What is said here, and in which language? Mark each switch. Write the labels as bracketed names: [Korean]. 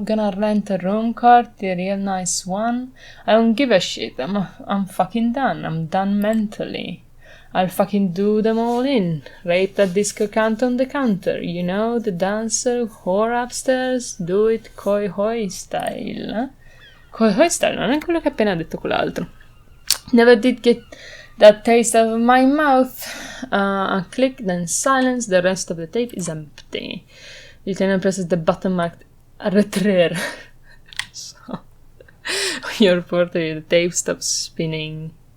[English] Gonna rent a room card, a real nice one. I don't give a shit, I'm fucking done. I'm done mentally. I'll fucking do them all in. Rape that disco cunt on the counter. You know, the dancer, whore upstairs. Do it koi hoi style. Eh? [Italian] Koi hoi style, non è quello che ha appena detto quell'altro. [English] Never did get that taste out of my mouth. A click, then silence. The rest of the tape is empty. Lieutenant presses the button marked Retrer. So, your portrait, the tape stops spinning.